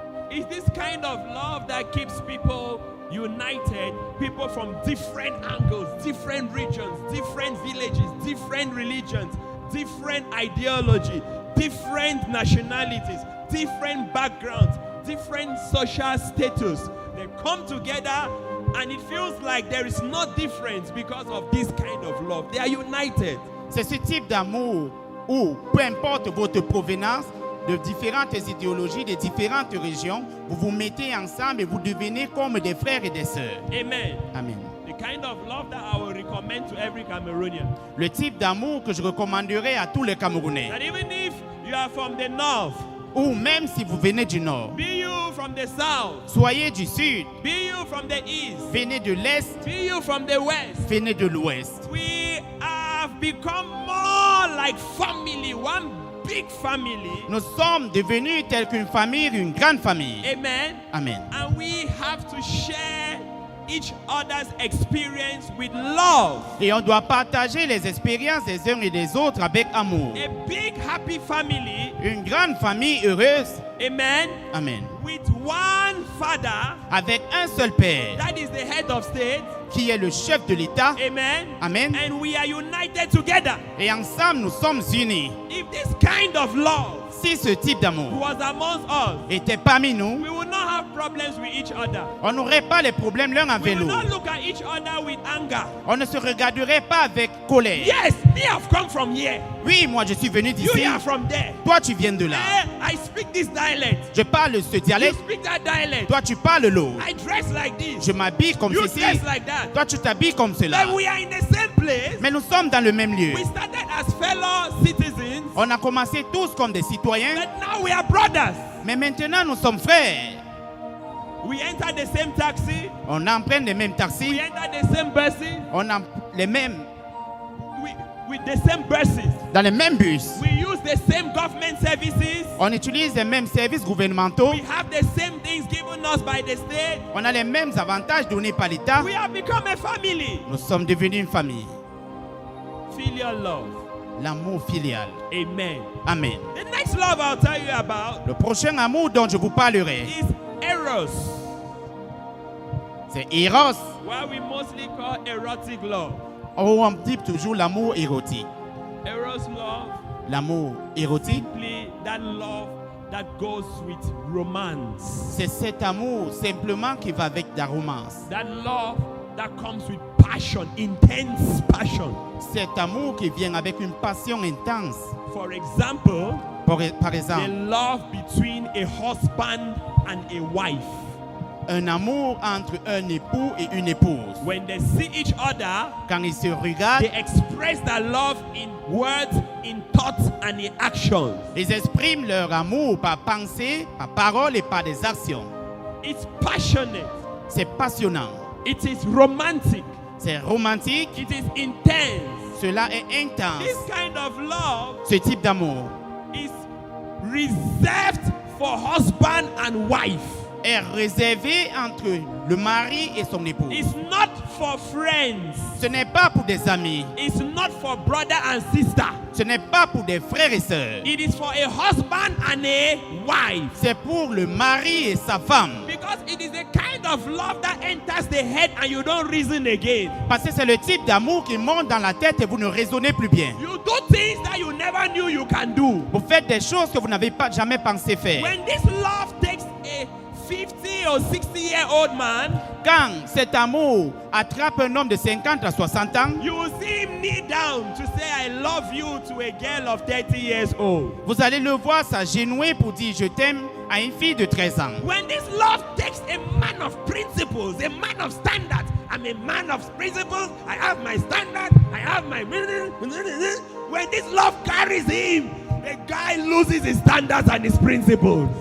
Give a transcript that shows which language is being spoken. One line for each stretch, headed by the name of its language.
English: It's this kind of love that keeps people united, people from different angles, different regions, different villages, different religions, different ideology, different nationalities, different backgrounds, different social status. They come together and it feels like there is no difference because of this kind of love. They are united.
French: C'est ce type d'amour où, peu importe votre provenance, de différentes idéologies, de différentes régions, vous vous mettez ensemble et vous devenez comme des frères et des sœurs.
English: Amen.
French: Amen.
English: The kind of love that I will recommend to every Cameroonian.
French: Le type d'amour que je recommanderais à tous les Camerounais.
English: That even if you are from the north,
French: Ou même si vous venez du nord,
English: be you from the south,
French: soyez du sud,
English: be you from the east,
French: venez de l'est,
English: be you from the west,
French: venez de l'ouest.
English: we have become more like family, one big family.
French: Nous sommes devenus tels qu'une famille, une grande famille.
English: Amen.
French: Amen.
English: And we have to share each other's experience with love.
French: Et on doit partager les expériences des uns et des autres avec amour.
English: A big happy family.
French: Une grande famille heureuse.
English: Amen.
French: Amen.
English: With one father,
French: Avec un seul Père
English: that is the head of state.
French: qui est le chef de l'État.
English: Amen.
French: Amen.
English: And we are united together.
French: Et ensemble, nous sommes unis.
English: If this kind of love
French: Si ce type d'amour
English: was amongst us,
French: était parmi nous,
English: we would not have problems with each other.
French: on n'aurait pas les problèmes l'un
English: We
French: avec
English: will not
French: l'autre.
English: look at each other with anger.
French: On ne se regarderait pas avec colère.
English: Yes, me have come from here.
French: Oui, moi je suis venu
English: You
French: d'ici.
English: are from there.
French: Toi, tu viens de là.
English: I speak this dialect.
French: Je parle ce
English: You
French: dialecte.
English: speak that dialect.
French: Toi, tu parles l'autre.
English: I dress like this.
French: Je m'habille comme
English: You
French: ceci.
English: dress like that.
French: Toi, tu t'habilles comme cela.
English: But we are in the same place.
French: Mais nous sommes dans le même lieu.
English: We started as fellow citizens,
French: On a commencé tous comme des citoyens.
English: but now we are brothers.
French: Mais maintenant, nous sommes frères.
English: We enter the same taxi.
French: On emprunte les mêmes
English: We
French: taxis.
English: enter the same buses.
French: On a les mêmes,
English: With the same buses.
French: dans les mêmes bus.
English: We use the same government services.
French: On utilise les mêmes services gouvernementaux.
English: We have the same things given us by the state.
French: On a les mêmes avantages donnés par l'État.
English: We have become a family.
French: Nous sommes devenus une famille.
English: Filial love.
French: L'amour filial.
English: Amen.
French: Amen.
English: The next love I'll tell you about
French: Le prochain amour dont je vous parlerai,
English: is Eros,
French: c'est Eros.
English: what we mostly call erotic love.
French: Ou on dit toujours l'amour érotique.
English: Eros love,
French: L'amour érotique,
English: simply that love that goes with romance.
French: c'est cet amour simplement qui va avec la romance.
English: That love that comes with passion, intense passion.
French: Cet amour qui vient avec une passion intense.
English: For example,
French: Par
English: the
French: exemple,
English: love between a husband and a wife.
French: un amour entre un époux et une épouse.
English: When they see each other,
French: Quand ils se regardent,
English: they express that love in words, in thoughts, and in actions.
French: ils expriment leur amour par pensée, par parole et par des actions.
English: It's passionate.
French: C'est passionnant.
English: It is romantic.
French: C'est romantique.
English: It is intense.
French: Cela est intense.
English: This kind of love
French: Ce type d'amour
English: is reserved for husband and wife.
French: est réservé entre le mari et son époux.
English: It's not for friends.
French: Ce n'est pas pour des amis.
English: It's not for brother and sister.
French: Ce n'est pas pour des frères et sœurs.
English: It is for a husband and a wife.
French: C'est pour le mari et sa femme.
English: Because it is a kind of love that enters the head and you don't reason again.
French: Parce que c'est le type d'amour qui monte dans la tête et vous ne raisonnez plus bien.
English: You do things that you never knew you can do.
French: Vous faites des choses que vous n'avez pas jamais pensé faire.
English: When this love takes a 50 or 60-year-old man,
French: Quand cet amour attrape un homme de 50 à 60 ans,
English: you will see him kneel down to say, I love you to a girl of 30 years old.
French: vous allez le voir s'agenouiller pour dire je t'aime à une fille de 13 ans.
English: When this love takes a man of principles, a man of standards, I'm a man of principles, I have my standard, I have my... When this love carries him, the guy loses his standards and his principles.